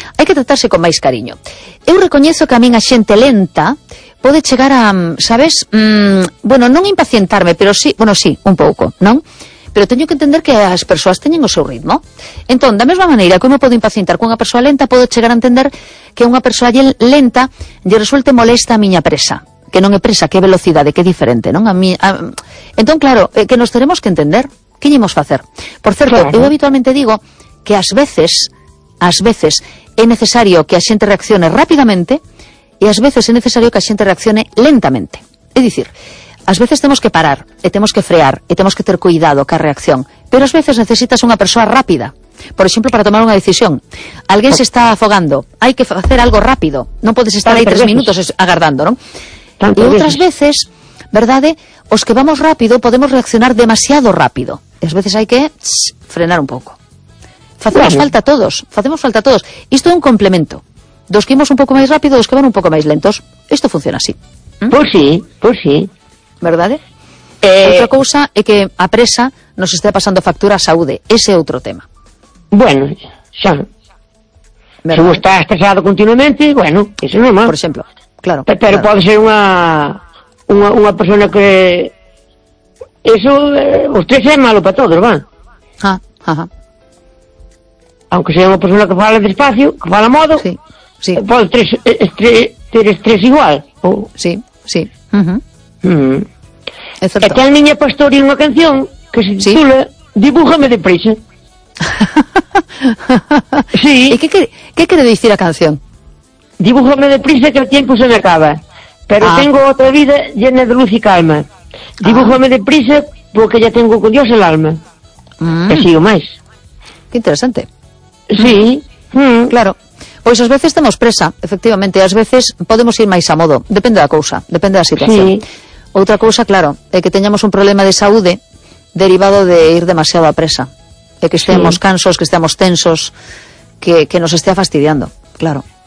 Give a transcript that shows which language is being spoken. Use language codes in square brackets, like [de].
[gl] Hai que tratarse con máis cariño. Eu recoñezo que a min a xente lenta pode chegar a, sabes, bueno, non impacientarme, pero sí, bueno, sí, un pouco, non? Pero teño que entender que as persoas teñen o seu ritmo. Entón, da mesma maneira que eu me podo impacientar cunha persoa lenta, podo chegar a entender que unha persoa lenta lle resulte molesta a miña presa. Que non é presa, que é velocidade, que é diferente, non? Entón, claro, que nos teremos que entender, que ímos facer? Por certo, claro. Eu habitualmente digo que ás veces, é necesario que a xente reaccione rapidamente e ás veces é necesario que a xente reaccione lentamente. É dicir, ás veces temos que parar, e temos que frear, e temos que ter cuidado ca reacción, pero ás veces necesitas unha persoa rápida. Por exemplo, para tomar unha decisión, alguén se está afogando, hai que facer algo rápido, non podes estar aí tres minutos agardando, non? E outras veces, verdade, os que vamos rápido podemos reaccionar demasiado rápido. E ás veces hai que frenar un pouco. Facemos falta a todos, facemos falta a todos. Isto é un complemento. Dos que imos un pouco máis rápido, dos que van un pouco máis lentos. Isto funciona así. Pois sí. Verdade? Outra cousa é que a presa nos este pasando factura a saúde. Ese é outro tema. Bueno, xa. Se vos está estresado continuamente, bueno, iso é normal. Por exemplo... Claro, pero claro. Pode ser unha persona que... [es] Eso, usted sea malo para todos, va? Aunque sea [gl] unha persona que fala despacio, que fala modo, sí. Pode ter estrés igual. Sí. E ten miña pastoria unha canción que se titula Dibújame deprisa. Sí. E que quere dicir a canción? [es] Dibújame deprisa que el tiempo se me acaba, pero tengo otra vida llena de luz y calma. Dibújame deprisa porque ya tengo con Dios el alma. [gl] Que sigo más. Qué interesante. Sí. Claro. Pois ás veces temos presa, efectivamente. Ás veces podemos ir máis a modo. Depende da cousa, depende da situación. Sí. Outra cousa, claro, é que teñamos un problema de saúde derivado de ir demasiado a presa. É que estemos cansos, que estemos tensos, que nos estea fastidiando, claro.